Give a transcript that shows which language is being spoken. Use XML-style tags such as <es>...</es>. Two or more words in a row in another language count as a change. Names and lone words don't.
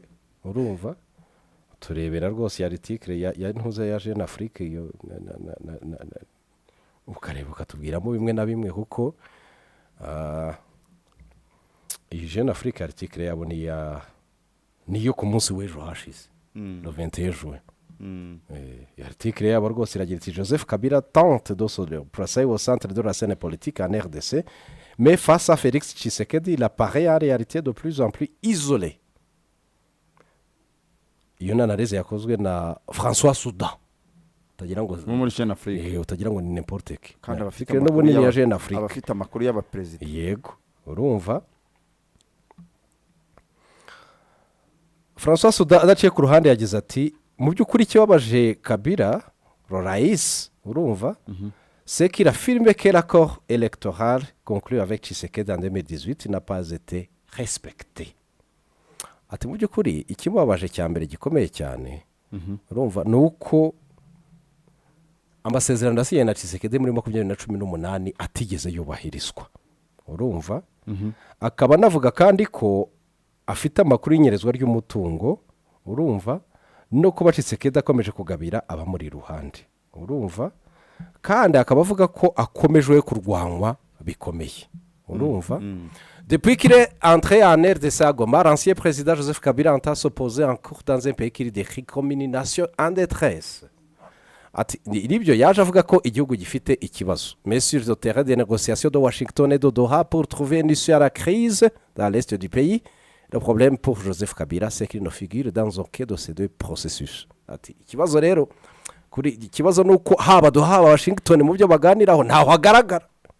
<rw>urumva turebera rwose article ya ntuza ya Jeune Afrique iyo ukareba ukatubwiramo bimwe na bimwe kuko iyi Jeune Afrique article yabo niyo ku munsi w'ejo hashize</rw> <fr>le 21 juin</fr> <rw>article yabo rwose iragira iti</rw> <fr>Joseph Kabila tente de se placer au centre de la scène politique en RDC mais face à Félix Tshisekedi il apparaît en réalité de plus en plus isolé.</fr> <rw>Iyo ni analyse yakozwe na François Soudan utagira ngo muri Jeune Afrique utagira ngo ni</rw> <fr>n'importe qui</fr> <rw>kandi abafite n'ubunini ya Jeune Afrique abafite amakuru y'abaperezida yego urumva François Soudan adaciye ku ruhande yagize ati mu by'ukuri ikibabaje Kabila Rais urumva</rw> <fr>c'est qu'il affirme que l'accord électoral conclu avec Tshisekedi en 2018 n'a pas été respecté.</fr> <rw>Ati mu by'ukuri ikimubabaje cya mbere gikomeye cyane urumva ni uko amasezerano yasinyanye na Tshisekedi muri 2018 atigeze yubahirizwa urumva akaba anavuga kandi ko afite amakuru y'inyerezwa ry'umutungo urumva no kuba Tshisekedi akomeje kugabira abamuri iruhande urumva kandi akaba avuga ko akomeje kurwanwa bikomeye urumva</rw> <fr>depuis qu'il est entré en RDC à Goma l'ancien président Joseph Kabila entend s'opposer en cours dans un pays qu'il décrit comme une nation en détresse.</fr> <rw>Ati nibyo yaje avuga ko igihugu gifite ikibazo</rw> <fr>mais sur le terrain des négociations de Washington et de Doha pour trouver une issue à la crise dans l'est du pays. Le problème pour Joseph Kabila c'est qu'il ne figure dans aucun de ces deux processus.</fr> <rw>Ati ikibazo rero kuri ikibazo nuko haba Doha haba Washington mu byo baganiraho ntaho hagaragara</rw>